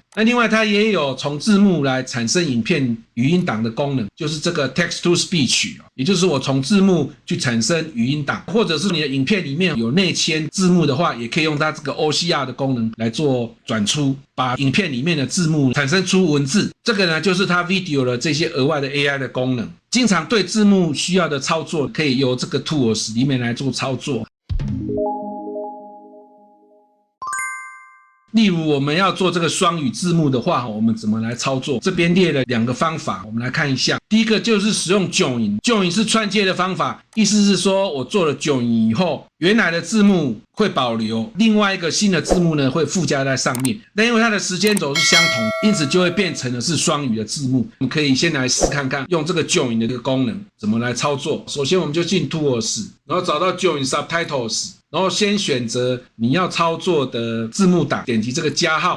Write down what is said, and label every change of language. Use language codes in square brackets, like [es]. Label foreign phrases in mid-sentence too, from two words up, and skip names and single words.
[zh] 那另外它也有從字幕來產生影片語音檔的功能，就是這個 [en] Text to Speech， [zh] 也就是我從字幕去產生語音檔，或者是你的影片裡面有內嵌字幕的話，也可以用它這個 OCR 的功能來做轉出，把影片裡面的字幕產生出文字。這個呢就是它 Video 的這些額外的 AI 的功能。經常對字幕需要的操作，可以由這個 Tools 裡面來做操作。例如我們要做這個雙語字幕的話，我們怎麼來操作？這邊列了2個方法，我們來看一下。第一個就是使用 Join 是串接的方法，意思是說我做了 Join 以後，原來的字幕會保留，另外一個新的字幕呢会附加在上面。但因為它的時間軸是相同，因此就會變成的是雙語的字幕。我們可以先來試看看用這個 Join 的一個功能怎麼來操作。首先我們就進 Tools， 然後找到 [en] Join Subtitles， [zh] 然後先選擇你要操作的字幕檔，點擊這個加號。